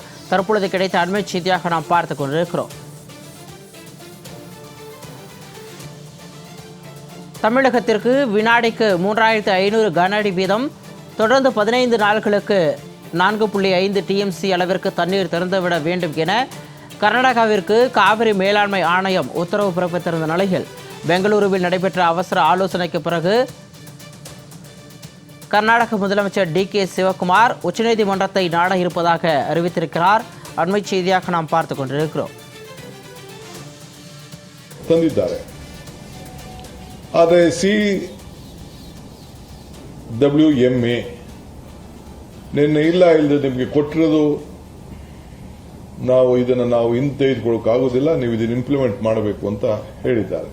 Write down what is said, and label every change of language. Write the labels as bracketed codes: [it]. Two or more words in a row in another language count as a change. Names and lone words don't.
[ta] தற்பொழுது கிடைத்த அண்மை செய்தியாக நாம் பார்த்துக் கொண்டிருக்கிறோம். தமிழகத்திற்கு வினாடிக்கு 3500 கன அடி வீதம் தொடர்ந்து 15 நாட்களுக்கு 4.5 TMC அளவிற்கு தண்ணீர் திறந்துவிட வேண்டும் என கர்நாடகாவிற்கு காவிரி மேலாண்மை ஆணையம் உத்தரவு பிறப்பித்திருந்த நிலையில் பெங்களூருவில் நடைபெற்ற அவசர ஆலோசனைக்கு பிறகு கர்நாடக முதலமைச்சர் டி.கே. சிவகுமார் உச்சநீதிமன்றத்தை நாட இருப்பதாக அறிவித்திருக்கிறார். அண்மை செய்தியாக நாம் பார்த்துக் கொண்டிருக்கிறோம். [kn] ಆದರೆ CWMA ನಿನ್ನೆ ಇಲ್ಲದೆ ನಿಮಗೆ ಕೊಟ್ಟಿರೋದು ನಾವು ಇದನ್ನು ಹಿಂತೆಗೆದುಕೊಳ್ಳೋಕ್ಕಾಗೋದಿಲ್ಲ, ನೀವು ಇದನ್ನು ಇಂಪ್ಲಿಮೆಂಟ್ ಮಾಡಬೇಕು ಅಂತ ಹೇಳಿದ್ದಾರೆ.